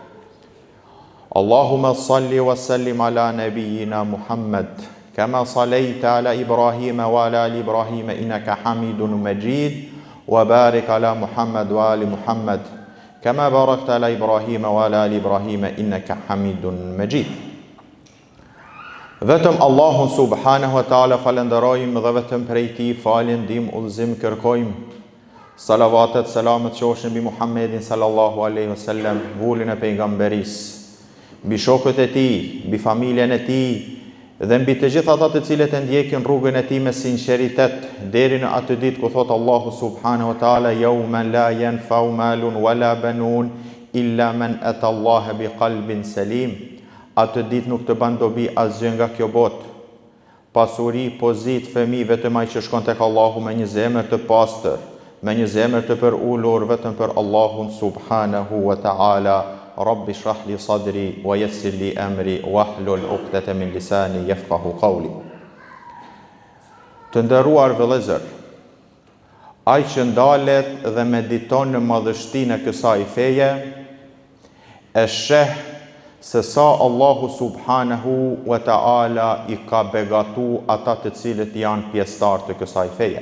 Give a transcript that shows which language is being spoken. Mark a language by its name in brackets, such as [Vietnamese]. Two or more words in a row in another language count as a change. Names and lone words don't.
[Arabic] اللهم صل وسلم على نبينا محمد كما صليت على إبراهيم وعلى آل إبراهيم إنك حميد مجيد وبارك على محمد وآل محمد كما باركت على إبراهيم وعلى آل إبراهيم إنك حميد مجيد. [Albanian] Vetëm Allahun [Arabic] سبحانه وتعالى [Albanian] falenderojmë dhe vetëm prej tij faljen, ndihmë, udhëzim kërkojmë. Salavatet, selamet qofshin mbi Muhammedin [Arabic] صلى الله عليه وسلم, [Albanian] vullin e pejgamberisë, mbi shokët e tij, mbi familjen e tij dhe mbi të gjithë ata të cilët e ndjekin rrugën e tij me sinqeritet deri në atë ditë ku thot Allahu [Arabic] سبحانه وتعالى يوم لا ينفع مال ولا بنون إلا من أتى الله بقلب سليم. [Albanian] Atë ditë nuk të bën dobi asgjë nga kjo botë, pasuri, pozit, fëmijë, vetëm ai që shkon tek Allahu me një zemër të pastër, me një zemër të përulur vetëm për Allahun [Arabic] سبحانه وتعالى. رب اشرح لي صدري ويسر لي أمري واحلل عقدة من لساني يفقهوا قولي. [Albanian] Të nderuar vëllezër, ai që ndalet dhe mediton në madhështinë e kësaj feje e sheh se sa Allahu [Arabic] سبحانه وتعالى [Albanian] i ka begatu ata të cilët janë pjesëtar të kësaj feje.